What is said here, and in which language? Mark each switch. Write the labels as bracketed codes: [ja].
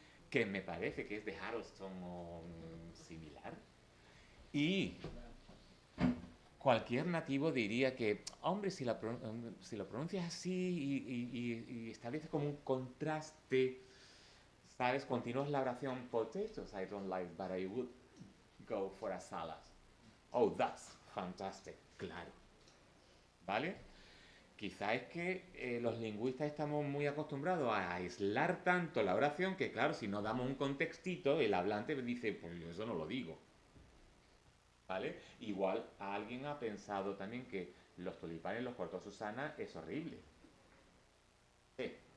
[es] Que me parece que es de Harrelson o similar. Y cualquier nativo diría que, hombre, si lo pronuncias así y estableces como un contraste, ¿sabes? Continúas la oración, [en] potatoes I don't like, but I would go for a salad. Oh, that's fantastic, [es] claro. ¿Vale? Quizá es que los lingüistas estamos muy acostumbrados a aislar tanto la oración que, claro, si no damos un contextito, el hablante dice, pues yo eso no lo digo. ¿Vale? Igual alguien ha pensado también que los tulipanes los cortó Susana es horrible. Sí.